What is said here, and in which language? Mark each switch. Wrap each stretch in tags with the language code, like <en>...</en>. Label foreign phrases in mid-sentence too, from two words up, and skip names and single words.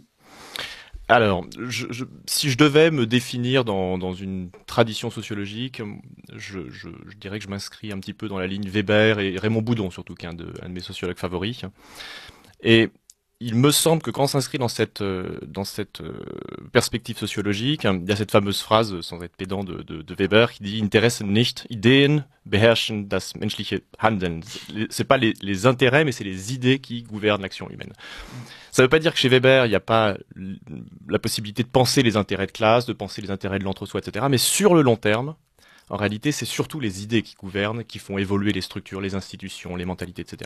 <fr>Alors, si je devais me définir dans une tradition sociologique, je dirais que je m'inscris un petit peu dans la ligne Weber et Raymond Boudon, surtout, qui est un de mes sociologues favoris. Et il me semble que quand on s'inscrit dans cette perspective sociologique, il y a cette fameuse phrase, sans être pédant, de Weber, qui dit «</fr> <de>Interessen nicht, Ideen beherrschen das menschliche Handeln ».</de> <fr>C'est pas les intérêts, mais c'est les idées qui gouvernent l'action humaine. Ça veut pas dire que chez Weber, il n'y a pas la possibilité de penser les intérêts de classe, de penser les intérêts de l'entre-soi, etc. Mais sur le long terme, en réalité, c'est surtout les idées qui gouvernent, qui font évoluer les structures, les institutions, les mentalités, etc.</fr>